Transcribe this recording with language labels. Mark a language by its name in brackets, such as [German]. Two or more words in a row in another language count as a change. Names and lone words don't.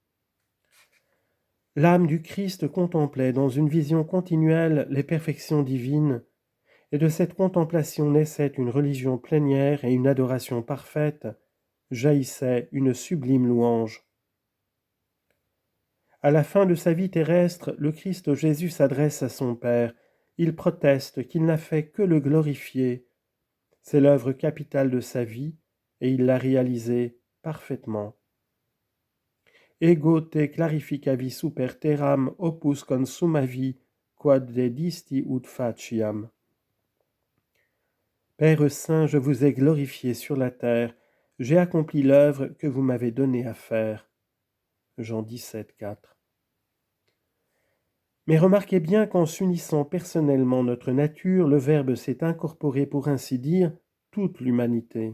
[French] L'âme du Christ contemplait dans une vision continuelle les perfections divines, et de cette contemplation naissait une religion plénière et une adoration parfaite, jaillissait une sublime louange. À la fin de sa vie terrestre, le Christ Jésus s'adresse à son Père. Il proteste qu'il n'a fait que le glorifier. C'est l'œuvre capitale de sa vie, et il l'a réalisée parfaitement. [Latin] Ego te clarificavi super terram opus consumavi, quod dedisti ut faciam. [French] Père Saint, je vous ai glorifié sur la terre, j'ai accompli l'œuvre que vous m'avez donné à faire. Jean 17, 4. Mais remarquez bien qu'en s'unissant personnellement notre nature, le Verbe s'est incorporé, pour ainsi dire, toute l'humanité.